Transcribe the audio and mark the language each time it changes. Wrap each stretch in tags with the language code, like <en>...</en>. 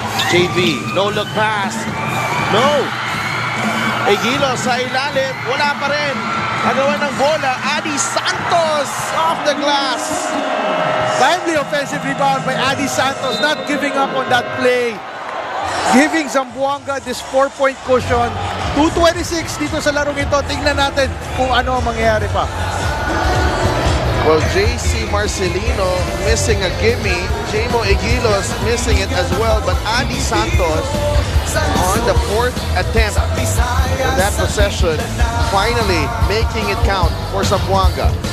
<tl>JB,</tl> <en>no look pass. No!</en> <tl>Igilo sa ilalim, wala pa rin. Agawan ng bola, Adi Santos</tl> <en>off the glass. Timely offensive rebound by Adi Santos, not giving up on that play. Giving Zamboanga this 4-point cushion.</en> <tl>2:26 dito sa larong ito. Tingnan natin kung ano ang mangyayari pa.</tl> <en>Well, JC Marcelino missing a gimme. Jamo Igilos missing it as well. But Adi Santos on the 4th attempt in that possession, finally making it count for Zamboanga.</en>